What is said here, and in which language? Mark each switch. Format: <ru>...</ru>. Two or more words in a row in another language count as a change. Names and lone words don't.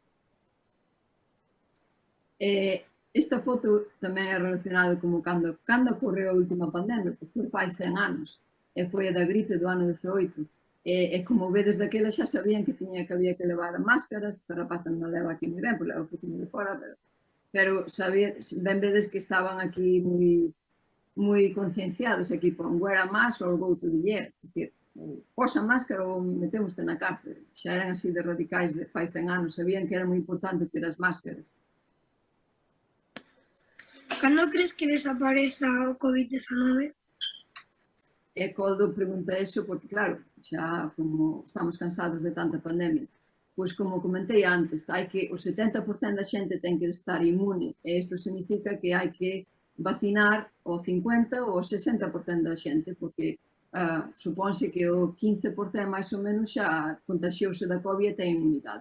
<gl>Esta foto tamén é relacionada como cando ocorreu a última pandemia, pois foi fai 100 anos, e foi a da gripe do ano 18. E como vedes daquela xa sabían que había que levar máscaras, esta rapaza non leva aquí moi ben, porque leva o foto de fora, pero ben vedes que estaban aquí moi concienciados, aquí pon</gl> <en>wear a mask or go to the jail,</en> <gl>é dicir, posa máscara ou metémoste na cárcel. Xa eran así de radicais de fai 100 anos, sabían que era moi importante ter as máscaras. Cando crees que desapareza o COVID-19? E Coldo pregunta iso porque, claro, xa como estamos cansados de tanta pandemia, pois como comentei antes, hai que o 70% da xente ten que estar inmune, e isto significa que hai que vacinar o 50% ou o 60% da xente, porque supónse que o 15% máis ou menos xa contaxiouse da COVID e ten inmunidade.</gl>